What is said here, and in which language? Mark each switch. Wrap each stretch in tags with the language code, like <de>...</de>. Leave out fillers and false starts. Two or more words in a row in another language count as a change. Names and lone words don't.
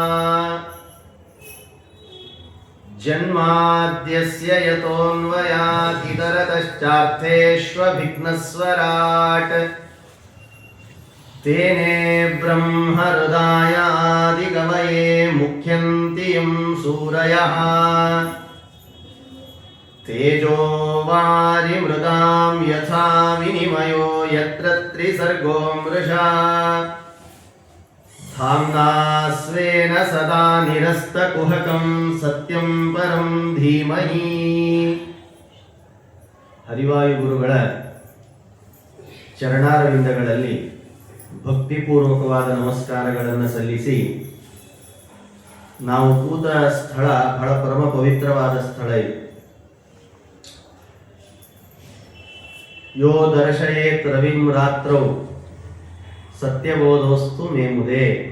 <sa>जन्माद्यस्य यतोन्वयात् इतरतश्चार्थेष्वभिघ्नस्वराट् तेने ब्रह्म हृदयादिगमये मुख्यन्ति यं सूरयः तेजो वारि मृदां यथा विनिमयो यत्र त्रिसर्गो मृषा धाम्ना स्वेन सदा निरस्तकुहकं सत्यं परं धीमहि.</sa> <kn>ಹರಿವಾಯು ಗುರುಗಳ ಚರಣಾರವಿಂದಗಳಲ್ಲಿ ಭಕ್ತಿಪೂರ್ವಕವಾದ ನಮಸ್ಕಾರಗಳನ್ನು ಸಲ್ಲಿಸಿ ನಾವು ಕೂತ ಸ್ಥಳ ಬಹಳ ಪರಮ ಪವಿತ್ರವಾದ ಸ್ಥಳ ಇದು.</kn> <sa>यो दर्शयेत् रविं रात्रौ सत्यबोधोस्तु मेमुदे.</sa>